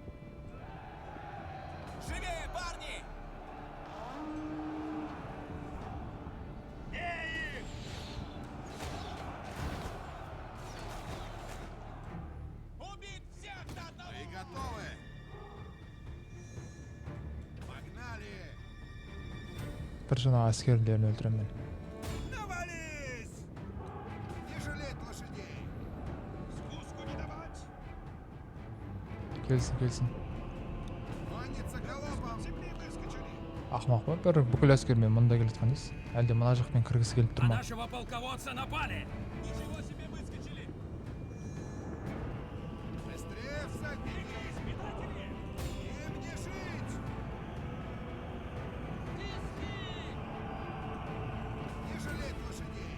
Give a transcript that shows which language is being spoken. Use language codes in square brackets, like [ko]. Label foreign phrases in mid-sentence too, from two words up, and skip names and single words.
[ru] Живее, парни! Бей их! Убить всех до одного! Мы готовы! Погнали! [kk] Бір жаңа әскерлерін өлтіремін. [ru] Навались! Не жалеть лошадей! Спуску не давать! [kk] Келсін. [ru] Конница галопом! Земли выскочили! [kk] Ақымақ па? Бір бүкіл әскермен мұнда келетқан дейсіз? Әлде мына жақпен кіргісі келіп тұр [ru] На [kk] ма? [ru] нашего полководца напали! Ничего себе выскочили! Быстрее, всадники! Предатели! Им не жить! Не жалеть лошадей!